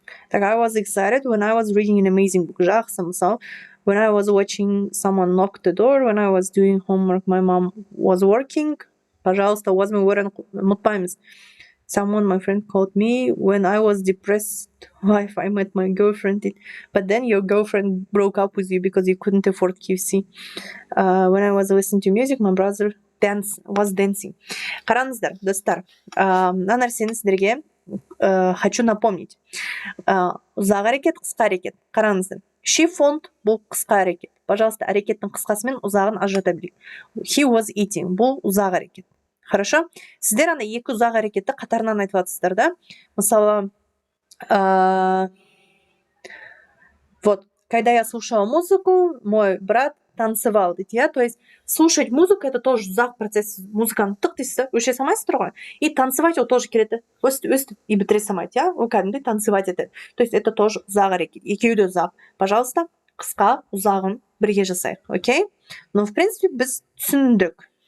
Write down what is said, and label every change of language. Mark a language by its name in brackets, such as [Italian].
[English] Так, I was excited when I was reading an amazing book. [Kazakh] Жақсы, мысал. [English] When I was watching someone knock the door, when I was doing homework, my mom was working. [Kazakh] Пожалуйста, was мы were ұмытпаймыз. [English] Someone, my friend, called me when I was depressed. Wife, I met my girlfriend. But then your girlfriend broke up with you because you couldn't afford KFC. When I was listening to music, my brother was dancing. [Kazakh] Қараңыздар, достар. Мына нәрсені сіздерге [Russian] хочу напомнить. [Kazakh] Ұзақ әрекет, қысқа әрекет. Қараңыздар. [English] She phoned [Kazakh] бұл қысқа әрекет. Пожалуйста, әрекеттің қысқасы мен ұзағын ажырата білейік. [English] He was eating [Kazakh] бұл ұзақ әрекет. Хорошо? Сіздер ана екі ұзақ әрекетті қатарынан айтып жатсыздар, да? [Russian] Мысалы, вот, когда я слушала музыку, мой брат танцевал, дейді, я? То есть, слушать музыку, это тоже ұзақ процесс. [Kazakh] Музыканы тық дейсіз, өше салмайсыздар ғой. И танцевать ол тоже келеді. Өстіп, и бітіре салмайды, я? Ол кәдімгідей танцевать етеді. [Russian] То есть, это тоже [Kazakh] ұзақ әрекет. Екеуі де ұзақ. Пожалуйста, қысқа, ұзағын бірге жасайық, окей? [Russian] Но, в принципе, [Kazakh] біз түсіндік.